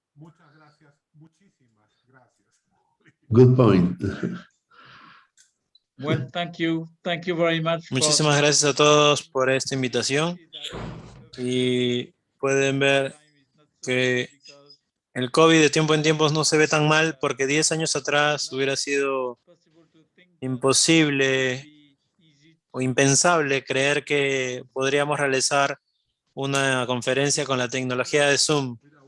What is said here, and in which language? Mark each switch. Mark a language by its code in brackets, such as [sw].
[es] Muchas gracias, muchísimas gracias. [en] Good point. Well, thank you very much. [es] Muchísimas gracias a todos por esta invitación, y pueden ver que el COVID de tiempo en tiempo no se ve tan mal, porque 10 años atrás hubiera sido imposible o impensable creer que podríamos realizar una conferencia con la tecnología de Zoom.